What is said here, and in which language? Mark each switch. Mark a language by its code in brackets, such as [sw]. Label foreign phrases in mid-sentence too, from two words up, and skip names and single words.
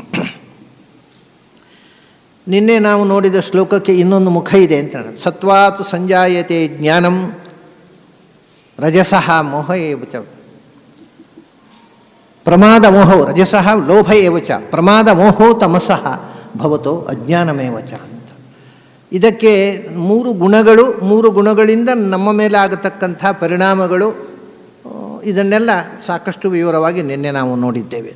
[kn] ನಿನ್ನೆ ನಾವು ನೋಡಿದ ಶ್ಲೋಕಕ್ಕೆ ಇನ್ನೊಂದು ಮುಖ ಇದೆ ಅಂತ. [sa] ಸತ್ವಾತ್ ಸಂಜಾಯತೆ ಜ್ಞಾನಂ ರಜಸಃ ಮೋಹ ಏವಚ ಪ್ರಮಾದ ಮೋಹೋ ರಜಸಃ ಲೋಭ ಏವಚ ಪ್ರಮಾದ ಮೋಹೋ ತಮಸಃ ಭವತೋ ಅಜ್ಞಾನಮೇವಚ ಅಂತ. [kn] ಇದಕ್ಕೆ ಮೂರು ಗುಣಗಳಿಂದ ನಮ್ಮ ಮೇಲೆ ಆಗತಕ್ಕಂಥ ಪರಿಣಾಮಗಳು, ಇದನ್ನೆಲ್ಲ ಸಾಕಷ್ಟು ವಿವರವಾಗಿ ನಿನ್ನೆ ನಾವು ನೋಡಿದ್ದೇವೆ.